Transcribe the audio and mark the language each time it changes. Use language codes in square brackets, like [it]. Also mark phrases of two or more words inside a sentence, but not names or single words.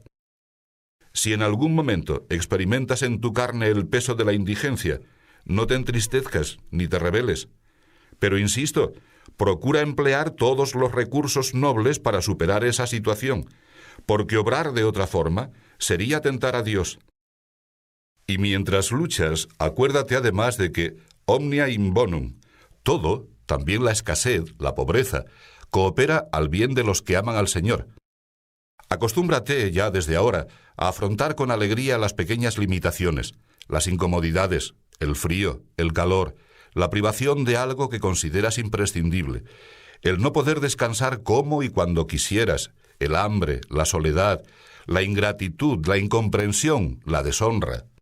[es] Si en algún momento experimentas en tu carne el peso de la indigencia, no te entristezcas ni te rebeles. Pero insisto, procura emplear todos los recursos nobles para superar esa situación, porque obrar de otra forma sería tentar a Dios. Y mientras luchas, acuérdate además de que [la] omnia in bonum, [es] todo, también la escasez, la pobreza, coopera al bien de los que aman al Señor. Acostúmbrate ya desde ahora a afrontar con alegría las pequeñas limitaciones, las incomodidades, el frío, el calor, la privación de algo que consideras imprescindible, el no poder descansar como y cuando quisieras, el hambre, la soledad, la ingratitud, la incomprensión, la deshonra.